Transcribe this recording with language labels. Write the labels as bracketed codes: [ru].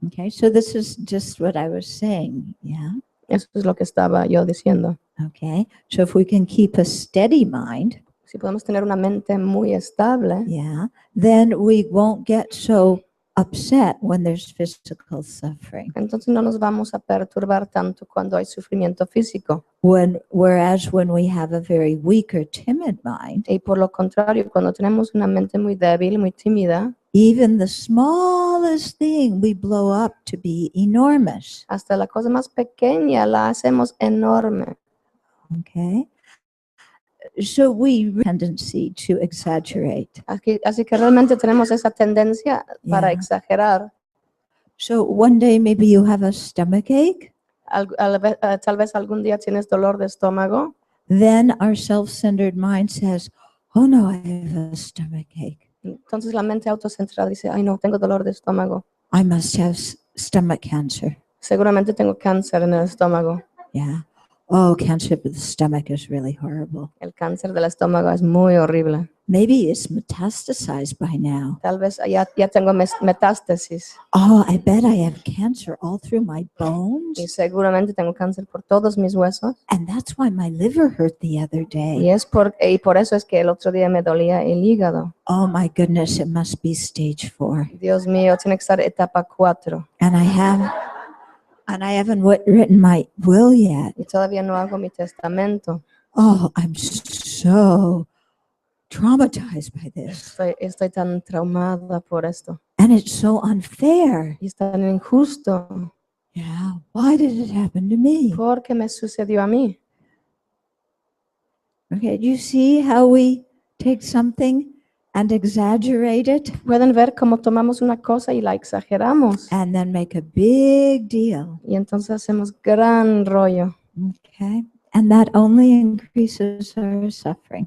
[en] Okay, so this is just what I was saying. Yeah. [es] Eso es lo que estaba yo diciendo. [en] Okay, so if we can keep a steady mind, [es] Si podemos tener una mente muy estable, [en] yeah, then we won't get so upset when there's physical suffering. [es] entonces no nos vamos a perturbar tanto cuando hay sufrimiento físico. [en] Whereas when we have a very weak or timid mind, [es] Y por lo contrario, cuando tenemos una mente muy débil, muy tímida, [en] even the smallest thing we blow up to be enormous. [es] hasta la cosa más pequeña la hacemos enorme. [en] Okay. So we have a tendency to exaggerate. [es] Así que realmente tenemos esa tendencia para [en] Yeah. [es] exagerar. [en] So one day maybe you have a stomach ache, [es] Tal vez algún día tienes dolor de estómago. [en] then our self-centered mind says, oh no, I have a stomach ache. [es] Entonces la mente autocentrada dice, ay no, tengo dolor de estómago. [en] I must have stomach cancer. [es] Seguramente tengo cáncer en el estómago. [en] Yeah. Oh, cancer of the stomach is really horrible. [es] El cáncer del estómago es muy horrible. [en] Maybe it's metastasized by now. [es] Tal vez ya tengo metástasis. [en] Oh, I bet I have cancer all through my bones. [es] Y seguramente tengo cáncer por todos mis huesos. [en] And that's why my liver hurt the other day. [es] Y por eso es que el otro día me dolía el hígado. [en] Oh my goodness, it must be stage 4. [es] Dios mío, tiene que estar etapa 4. [en] And I haven't written my will yet. [es] Y todavía no hago mi testamento. [en] Oh, I'm so traumatized by this. [es] Estoy tan traumada por esto. [en] And it's so unfair. [es] Y es tan injusto. [en] Yeah. Why did it happen to me? [es] Porque me sucedió a mí. [en] Okay, do you see how we take something and exaggerate it [es] Pueden ver cómo tomamos una cosa y la exageramos. [en] and then make a big deal? [es] Y entonces hacemos gran rollo. [en] Okay. And that only increases our suffering.